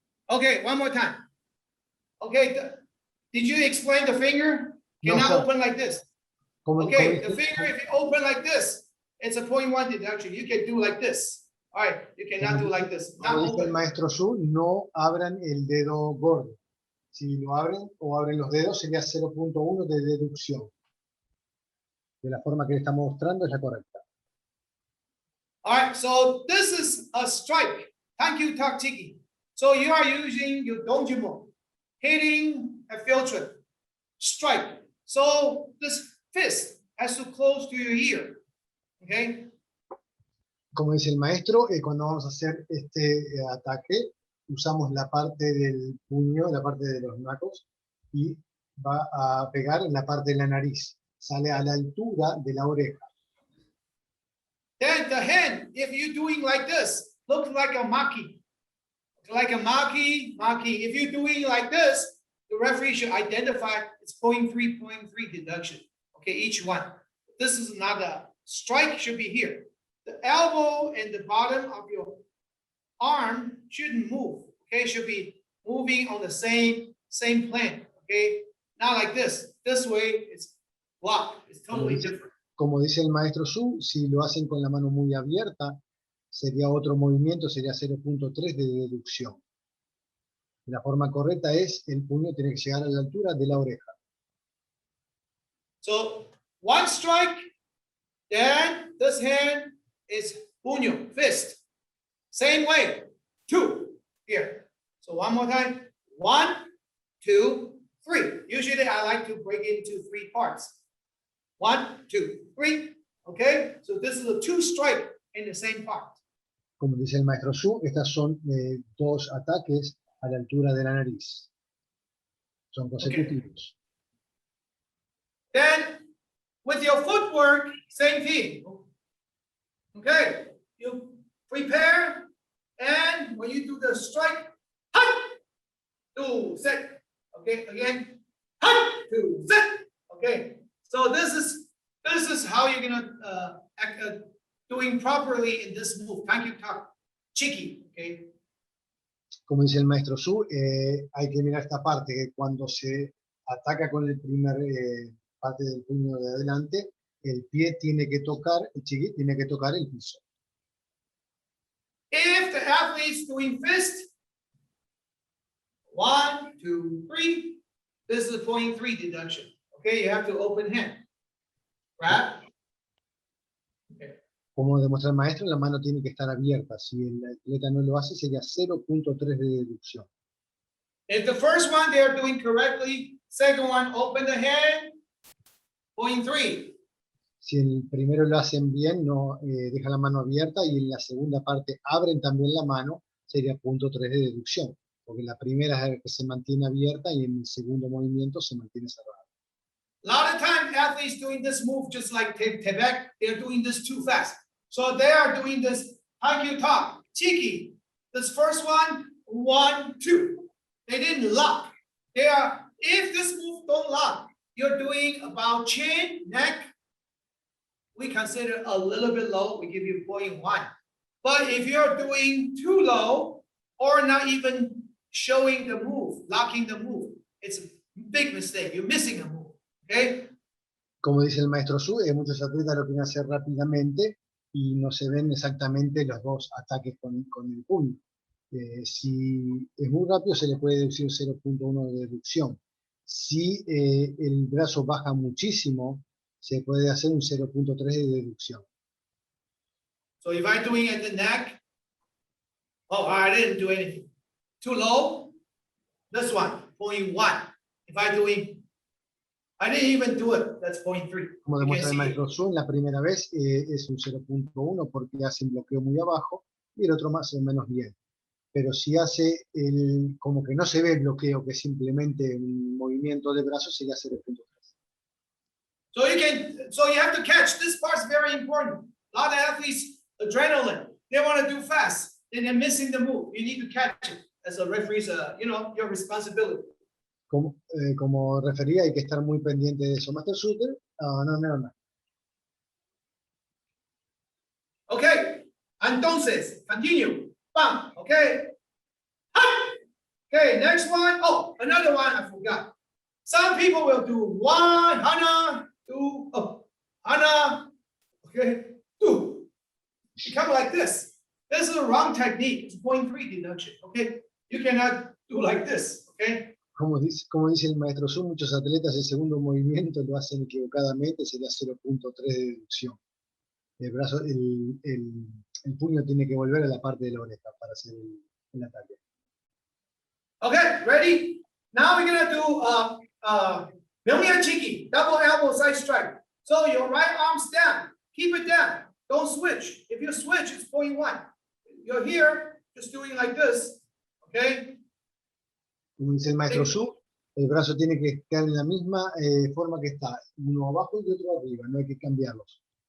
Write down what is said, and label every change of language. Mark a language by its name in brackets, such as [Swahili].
[English] Okay, one more time. Okay, did you explain the finger? No, Cannot sir. open like this. [Spanish] Como- [English] Okay, [Spanish] como- [English] the finger, if you open like this, it's a 0.1 deduction. You can do like this. All right, you cannot do like this. Not [Spanish] Como dice el [English] open. [Spanish] maestro Su, no abran el dedo gordo. Si lo abren o abren los dedos, sería 0.1 de deducción. De la forma que le estamos mostrando es la correcta. [English] All right, so this is a strike. Thank you, Taktiki. So you are using your donjimo, hitting a field trip, strike. So this fist has to close to your ear. Okay, [Spanish] Como dice el maestro, cuando vamos a hacer este ataque, usamos la parte del puño, la parte de los nacos, y va a pegar en la parte de la nariz. Sale a la altura de la oreja. [English] then the hand, if you're doing like this, looks like a maki. Like a maki. If you're doing like this, the referee should identify it's 0.3 deduction. Okay, each one. This is not a strike, should be here. The elbow and the bottom of your arm shouldn't move. Okay, should be moving on the same plane. Okay, not like this. This way it's blocked. It's totally different. [Spanish] Como dice el maestro Su, si lo hacen con la mano muy abierta, sería otro movimiento, sería 0.3 de deducción. La forma correcta es, el puño tiene que llegar a la altura de la oreja. [English] So one strike, then this hand is puño, fist. Same way, two here. So one more time, 1, 2, 3. Usually I like to break it into 3 parts. 1, 2, 3. Okay, so this is a 2 strike in the same part. [Spanish] Como dice el maestro Su, estas son 2 ataques a la altura de la nariz. Son consecutivos. [English] Then with your footwork, same thing. Okay, you prepare, and when you do the strike, hut, 2, set. Okay, again, hut, 2, set. Okay, so this is how you're gonna act, doing properly in this move. Thank you, talk, cheeky. Okay. [Spanish] Como dice el maestro Su, hay que mirar esta parte, que cuando se ataca con el primer parte del puño de adelante, el pie tiene que tocar, el chiqui tiene que tocar el piso. [English] If the athlete's doing fist, 1, 2, 3, this is a 0.3 deduction. Okay, you have to open hand. Right? [Spanish] Como demuestra el maestro, la mano tiene que estar abierta. Si el atleta no lo hace, sería 0.3 de deducción. [English] If the first one they are doing correctly, second one, open the hand, 0.3. [Spanish] Si el primero lo hacen bien, no deja la mano abierta, y en la segunda parte abren también la mano, sería 0.3 de deducción. Porque la primera es la que se mantiene abierta y en el segundo movimiento se mantiene cerrada. [English] A lot of times athletes doing this move just like Tebek, they're doing this too fast. So they are doing this Haikyuu top, Chiki. This first one, 1, 2. They didn't lock. They are if this move don't lock, you're doing about chin, neck, we consider a little bit low, we give you 0.1. But if you're doing too low or not even showing the move, locking the move, it's a big mistake. You're missing a move. Okay? [Spanish] Como dice el maestro Su, muchos atletas lo quieren hacer rápidamente y no se ven exactamente los dos ataques con el puño. Si es muy rápido, se le puede deducir 0.1 de deducción. Si el brazo baja muchísimo, se puede hacer un 0.3 de deducción. [English] So if I'm doing at the neck, oh, I didn't do anything. Too low, this one, 0.1. If I'm doing, I didn't even do it, that's 0.3. [Spanish] Como [English] You can [Spanish] demuestra el [English] see [Spanish] maestro [English] it. [Spanish] Su, en la primera vez es un 0.1 porque hace un bloqueo muy abajo y el otro más o menos bien. Pero si hace como que no se ve el bloqueo, que es simplemente un movimiento de brazos, sería 0.3. [English] So you have to catch, this part's very important. A lot of athletes, adrenaline, they want to do fast, and they're missing the move. You need to catch it. As a referee's, your responsibility. [Spanish] Como refería, hay que estar muy pendiente de eso. [English] Master Shooter, no. Okay, [Spanish] entonces, [English] continue. Bam, okay. Ha! Okay, next one. Oh, another one I forgot. Some people will do one, hana, two, hana, okay, two. Become like this. This is the wrong technique. It's 0.3 deduction, okay? You cannot do like this, okay? [Spanish] Como dice el maestro Su, muchos atletas el segundo movimiento lo hacen equivocadamente, sería 0.3 de deducción. El brazo, el puño tiene que volver a la parte de la oreja para hacer el ataque. [English] Okay, ready? Now we're gonna do Myeongya Chiki, double elbow side strike. So your right arm's down, keep it down. Don't switch. If you switch, it's 0.1. You're here, just doing like this, okay? [Spanish] Como dice el maestro Su, el brazo tiene que quedar en la misma forma que está, uno abajo y otro arriba, no hay que cambiarlos.